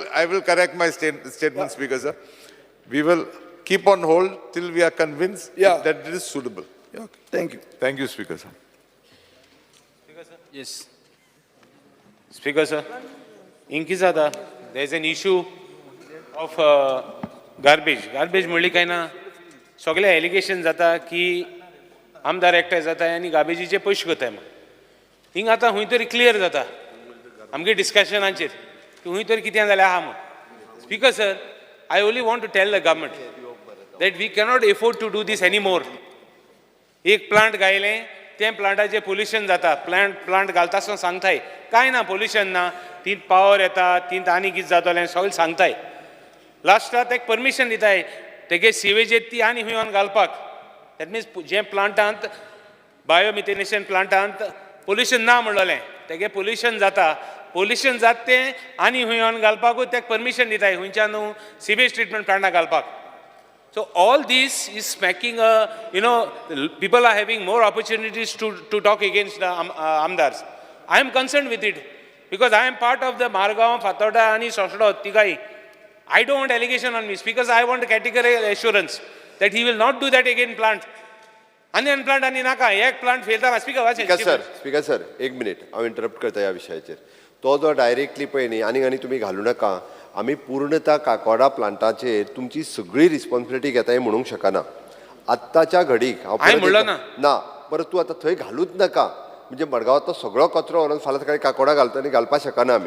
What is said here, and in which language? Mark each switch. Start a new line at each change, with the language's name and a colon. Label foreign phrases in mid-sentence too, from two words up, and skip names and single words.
English: I will correct my statement, Speaker sir. We will keep on hold till we are convinced that it is suitable. Yeah, okay. Thank you. Thank you, Speaker sir. Yes. Speaker sir, Inkizada, there is an issue of garbage.
Konkani: Garbage म्हणली काय ना, सगळे एलिगेशन जाता की आमदार एकठांय जाता आनी गार्बेजीचे पयशे करताय म्हणून. हिंग आतां खंय तरी क्लियर जाता आमगे डिस्कशनाचेर की खंय तरी कितें जालें आहा म्हणून.
English: Speaker sir, I only want to tell the government that we cannot afford to do this anymore.
Konkani: एक प्लांट घायलें ते प्लांटाचें पोल्युशन जाता, प्लांट घालता आसतना सांगताय कांय ना पोल्युशन ना, तीं पावर येता, तीं आनी कितें जातलें सगळें सांगताय. लास्टाक तेका परमिशन दिताय तेगे सिवेज येता ती आनी खंय घालपाक.
English: That means
Konkani: जे प्लांटांत बायोमिथेनेशन प्लांटांत पोल्युशन ना म्हणलें तेगे पोल्युशन जाता तें आनी खंय घालपाकूच तेका परमिशन दिताय खंयच्यान
English: sewage treatment
Konkani: प्लांटाक घालपाक.
English: So all this is making people are having more opportunities to talk against the Amdars. I am concerned with it because I am part of the Margaon, Fatoda and Soshdo Tigai. I don't want allegation on me because I want categorical assurance that he will not do that again plant.
Konkani: Ani plant ani naka ek plant failta
English: Speaker sir
Konkani: एक मिनिट हांव इंटरप्ट करता ह्या विशयाचेर. तो जो डायरेक्टली पळय न्ही आनी तुमी घालूं नाका. आमी पूर्णता काकोडा प्लांटाचेर तुमची सगळी रिस्पॉन्सिबिलिटी घेताय म्हणूंक शकना. आत्ताच्या घडीक ना परत तूं आतां थंय घालूच नाका म्हणजे मडगांवांतलो सगळो कचरो व्हरून फाल्यां सकाळीं काकोडा घालतना घालपाक शकना आमी.